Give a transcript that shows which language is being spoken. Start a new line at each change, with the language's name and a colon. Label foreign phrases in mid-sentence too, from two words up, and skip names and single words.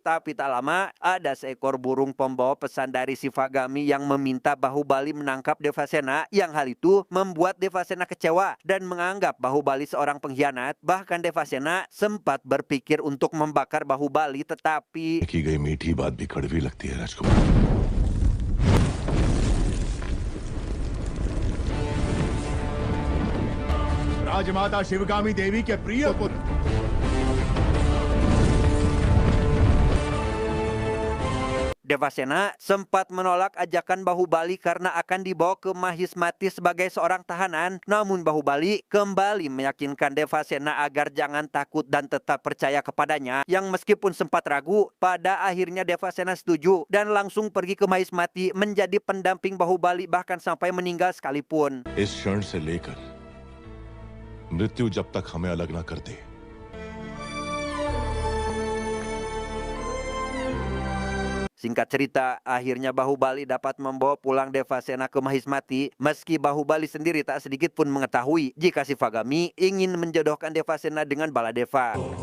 Indonesian: Tapi tak lama, ada seekor burung pembawa pesan dari Shivagami yang meminta Bahubali menangkap Devasena, yang hal itu membuat Devasena kecewa dan menganggap Bahubali seorang pengkhianat. Bahkan Devasena sempat berpikir untuk membakar Bahubali, tetapi
Hindi: की गई मीठी बात भी कड़वी लगती है राजकुमार। राजमाता शिवगामी देवी के प्रिय पुत्र
Indonesian: Devasena sempat menolak ajakan Bahubali karena akan dibawa ke Mahismati sebagai seorang tahanan. Namun Bahubali kembali meyakinkan Devasena agar jangan takut dan tetap percaya kepadanya. Yang meskipun sempat ragu, pada akhirnya Devasena setuju dan langsung pergi ke Mahismati menjadi pendamping Bahubali bahkan sampai meninggal sekalipun.
Hindi: इस क्षण से लेकर मृत्यु जब तक हमें अलग ना कर दे,
Indonesian: Singkat cerita, akhirnya Bahubali dapat membawa pulang Devasena ke Mahismati, meski Bahubali sendiri tak sedikit pun mengetahui jika Shivagami ingin menjodohkan Devasena dengan Baladeva.